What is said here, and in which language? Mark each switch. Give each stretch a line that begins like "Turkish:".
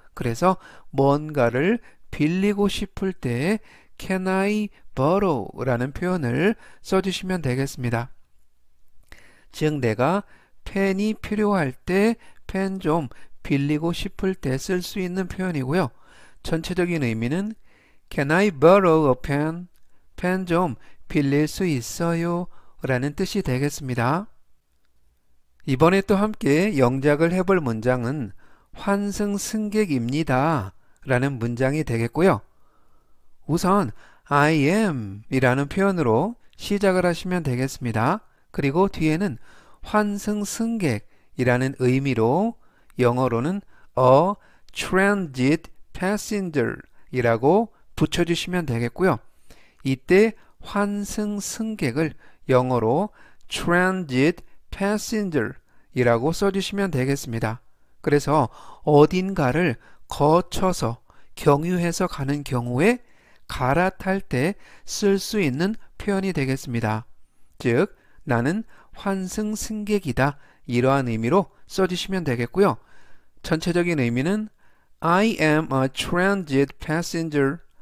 Korean: 그래서 뭔가를 빌리고 싶을 때
English: can I borrow
Korean: 라는 표현을 써주시면 되겠습니다. 즉, 내가 펜이 필요할 때 펜 좀 빌리고 싶을 때 쓸 수 있는 표현이고요. 전체적인 의미는
English: Can I borrow a pen?
Korean: 펜 좀 빌릴 수 있어요? 라는 뜻이 되겠습니다. 이번에 또 함께 영작을 해볼 문장은 환승승객입니다 라는 문장이 되겠고요. 우선
English: I am
Korean: 이라는 표현으로 시작을 하시면 되겠습니다. 그리고 뒤에는 환승승객이라는 의미로 영어로는
English: a transit passenger
Korean: 이라고 붙여주시면 되겠고요. 이때 환승승객을 영어로
English: transit passenger
Korean: 이라고 써주시면 되겠습니다. 그래서 어딘가를 거쳐서 경유해서 가는 경우에 갈아탈 때 쓸 수 있는 표현이 되겠습니다. 즉, 나는 환승승객이다. 이러한 의미로 써주시면 되겠고요. 전체적인 의미는
English: I am a transit passenger.